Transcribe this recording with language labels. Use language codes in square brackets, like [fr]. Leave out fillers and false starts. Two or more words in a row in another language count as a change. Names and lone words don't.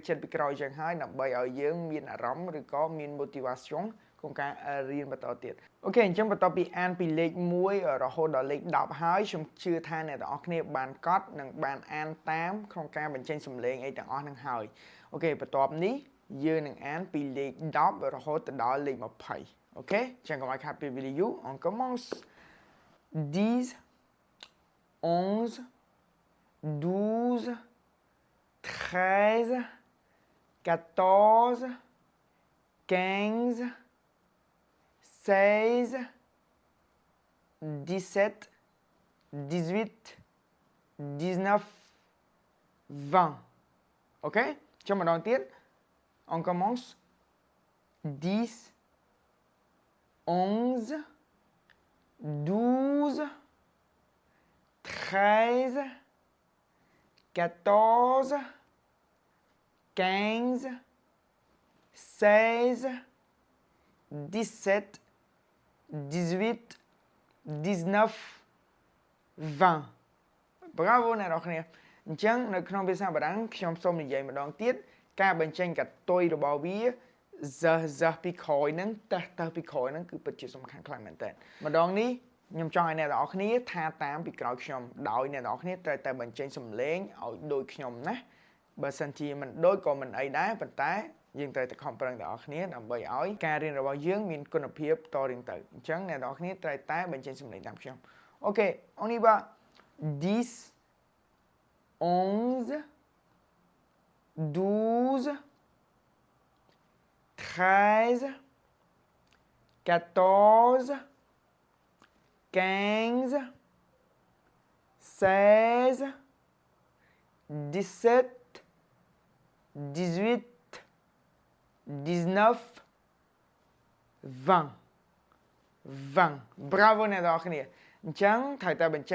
[km] ចិត្តពីក្រោយចឹងហើយដើម្បីឲ្យយើងមានអារម្មណ៍ឬក៏មាន motivation ក្នុងការរៀនបន្តទៀតអូខេអញ្ចឹងបន្ទាប់ពីអានពីលេខ1រហូតដល់លេខ10ហើយខ្ញុំជឿថាអ្នកទាំងអស់គ្នាបានកត់និងបានអានតាមក្នុងការបញ្ចេញសំឡេងអីទាំងអស់ហ្នឹងហើយអូខេបន្ទាប់នេះយើងនឹងអានពីលេខ10រហូតដល់លេខ20អូខេអញ្ចឹងកុំឲ្យខាតពេលវេលាយូរ [fr] on commence [km] 10 [fr] 11 12 13 14 15 16 17 18 19 20 OK [km] ចុះម្ដងទៀត [fr] on commence 10 11 12 13 14 15 16 17 18 19 20 Bravo [km] អ្នកនរគ្នាអញ្ចឹង នៅក្នុងភាសាបារាំងខ្ញុំសូមនិយាយម្ដងទៀតការបញ្ចេញកតុយរបស់វាζពីក្រោយហ្នឹងតើពីក្រោយហ្នឹងគឺ ពិតជាសំខាន់ខ្លាំងមែនតើម្ដងនេះខ្ញុំចង់ឲ្យអ្នកទាំងអស់គ្នាថាតាមពីក្រោយខ្ញុំដោយអ្នកទាំងអស់គ្នាត្រូវតែបញ្ចេញសំឡេងឲ្យដូចខ្ញុំណាបើសិនជាមិនដូចក៏មិនអីដែរប៉ុន្តែយើងត្រូវតែខំប្រឹងទាំងអស់គ្នាដើម្បីឲ្យការរៀនរបស់យើងមានគុណភាពតរៀងទៅអញ្ចឹងអ្នកទាំងអស់គ្នាត្រូវតែបញ្ចេញសំឡេងតាមខ្ញុំអូខេ [fr] on y va [km] 10 11 [fr] 12 13 14 15 16 17 18 19 20 Bravo [km] អ្នកទាំងអស់គ្នាអញ្ចឹងត្រូវតែបញ្ចេ